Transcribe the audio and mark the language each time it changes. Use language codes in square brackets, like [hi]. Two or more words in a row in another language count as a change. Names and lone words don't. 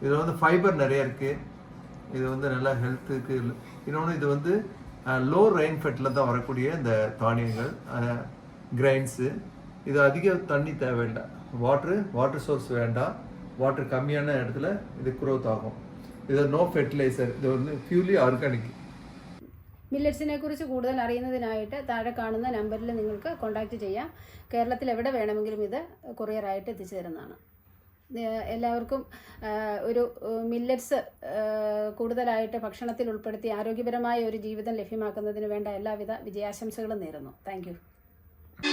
[ta] இதில் வந்து ஃபைபர் நிறைய இருக்குது. இது வந்து நல்லா ஹெல்த்துக்கு. இன்னொன்று இது வந்து [en] low rain fed [ta] தான் வரக்கூடிய இந்த தானியங்கள் கிரைன்ஸு. இது அதிக தண்ணி தேவையில்லை, [en] water source [ta] வேண்டாம். வாட்டர் கம்மியான இடத்துல இது க்ரோத் ஆகும். [ml] ഇത് [en] no fertilizer, [ml] ഇത് ഒന്ന് [en] purely organic. [ml] മില്ലറ്റ്സിനെ കുറിച്ച് കൂടുതൽ അറിയുന്നതിനായിട്ട് താഴെ കാണുന്ന നമ്പറിൽ നിങ്ങൾക്ക് കോൺടാക്റ്റ് ചെയ്യാം. കേരളത്തിൽ എവിടെ വേണമെങ്കിലും ഇത് കൊറിയറായിട്ട് എത്തിച്ചു തരുന്നതാണ്. എല്ലാവർക്കും ഒരു മില്ലറ്റ്സ് കൂടുതലായിട്ട് ഭക്ഷണത്തിൽ ഉൾപ്പെടുത്തി ആരോഗ്യപരമായ ഒരു ജീവിതം ലഭ്യമാക്കുന്നതിന് വേണ്ട എല്ലാവിധ വിജയാശംസകളും നേരുന്നു.